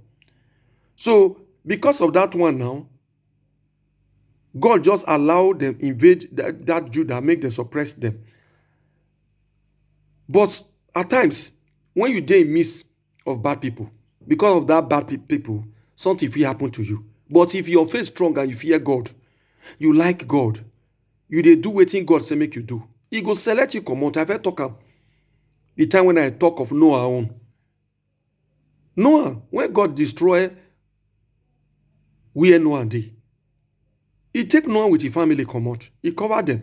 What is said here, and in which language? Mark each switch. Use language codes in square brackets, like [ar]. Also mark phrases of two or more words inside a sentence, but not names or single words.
[pcm] So because of that one now, God just allowed them invade that Judah, make them suppress them. But at times, when you dey in midst of bad people, because of that bad people, something will happen to you. But if your faith strong and you fear God, you like God, you dey do wetin God say make you do, He go select you comot. I fit talk am the time when I talk of Noah own. Noah, when God destroy where Noah dey, He take Noah with his family comot. He cover them.